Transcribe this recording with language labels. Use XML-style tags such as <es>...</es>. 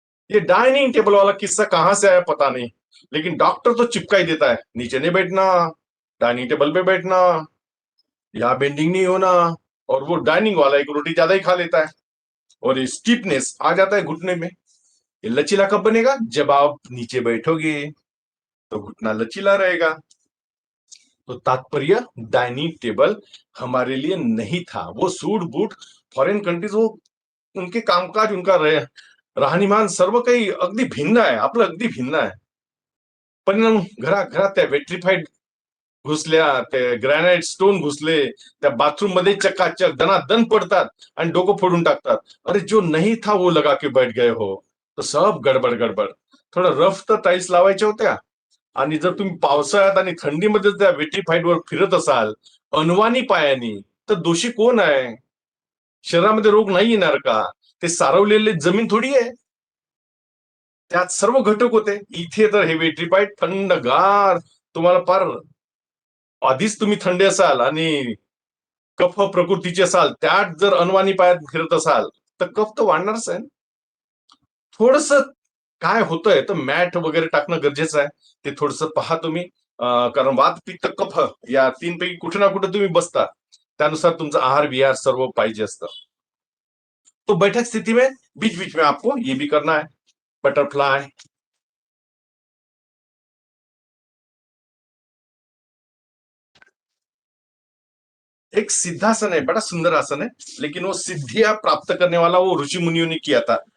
<hi>ये dining table वाला किस्सा कहां से आया पता नहीं, लेकिन डॉक्टर तो चिपका ही देता है नीचे नहीं बैठना, डाइनिंग टेबल पे बैठना, यहाँ बेंडिंग नहीं होना। और वो डाइनिंग वाला एक रोटी ज्यादा ही खा लेता है। और ये स्टीपनेस आ जाता है घुटने में। ये लचीला कब बनेगा? जब आप नीचे बैठोगे तो घुटना लचीला रहेगा। तो तात्पर्य, डाइनिंग टेबल हमारे लिए नहीं था। वो सूट बूट फॉरेन कंट्रीज, वो उनके कामकाज,</hi> <mr>उनका राहणीमान सर्व काही अगदी भिन्न आहे, आपलं अगदी भिन्न आहे. पण घराघरात त्या वेट्रिफाईड घुसल्या, ते ग्रॅनाइट स्टोन घुसले त्या बाथरूम मध्ये, चकाचक दनादन पडतात आणि डोकं फोडून टाकतात.</mr> <hi>अरे जो नहीं था वो लगा के बैठ गए हो,</hi> <mr>तर सब गडबड गडबड. थोडं रफ तर टाईल्स लावायच्या होत्या. आणि जर तुम्ही पावसाळ्यात आणि थंडीमध्ये त्या वेट्रिफाईड वर फिरत असाल अनवाणी पायानी, तर दोषी कोण आहे? शरीरामध्ये रोग नाही येणार का? ते सारवलेले जमीन थोडी आहे, त्यात सर्व घटक होते. इथे तर हे वेट्रिफाईड थंडगार, तुम्हाला फार, आधीच तुम्ही थंडी असाल आणि कफ प्रकृतीचे असाल, त्यात जर अनवाणी पायात फिरत असाल तर कफ तर वाढणारच आहे. थोडस काय होतंय तर मॅट वगैरे टाकणं गरजेचं आहे. ते थोडस पहा तुम्ही. कारण वात पित्त कफ या तीन पैकी कुठे ना कुठे तुम्ही बसता, त्यानुसार तुमचा आहार विहार सर्व पाहिजे असतं.</mr> <hi>तो बैठक स्थिति में बीच बीच में आपको ये भी करना है, बटरफ्लाई. एक सिद्धासन है, बड़ा सुंदर आसन है, लेकिन वो सिद्धियां प्राप्त करने वाला वो ऋषि मुनियों ने किया था.</hi>